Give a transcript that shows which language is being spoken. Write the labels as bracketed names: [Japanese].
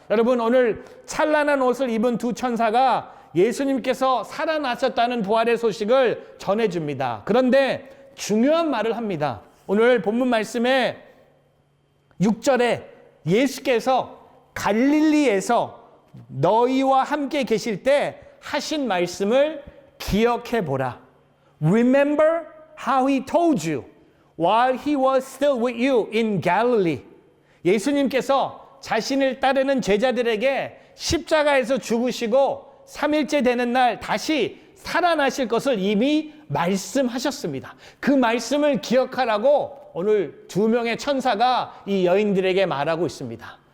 [Korean] 여러분, 오늘 찬란한 옷을 입은 두 천사가 예수님께서 살아나셨다는 부활의 소식을 전해줍니다. 그런데 중요한 말을 합니다. 오늘 본문 말씀에 6절에 예수께서 갈릴리에서 너희와 함께 계실 때 하신 말씀을 기억해 보라. [English] Remember how he told you while he was still with you in Galilee. [Korean] 예수님께서 자신을 따르는 제자들에게 십자가에서 죽으시고 3일째 되는 날 다시 살아나실 것을 이미 말씀하셨습니다. 그 말씀을 기억하라고 오늘 두 명의 천사가 이 여인들에게 말하고 있습니다.